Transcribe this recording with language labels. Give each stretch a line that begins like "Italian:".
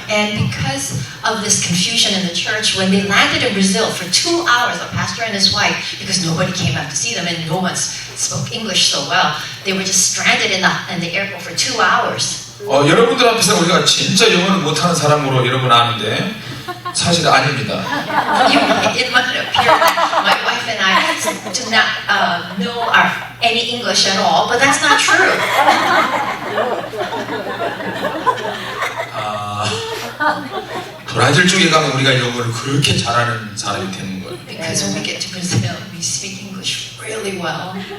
English: And because of this confusion in the church, when they landed in Brazil for 2 hours, a pastor and his wife, because nobody came out to see them and no one spoke English so well, they were just stranded in the airport for 2 hours.
Korean: 여러분들 앞에서 우리가 진짜 영어를 못하는 사람으로 여러분 아는데 사실 아닙니다.
English: It might appear that my wife and I do not know any English at all, but that's not true.
Korean: 브라질 쪽에 가면 우리가 영어를 그렇게 잘하는 사람이 되는 거예요.
English: Because when we get to Brazil, we speak English really well.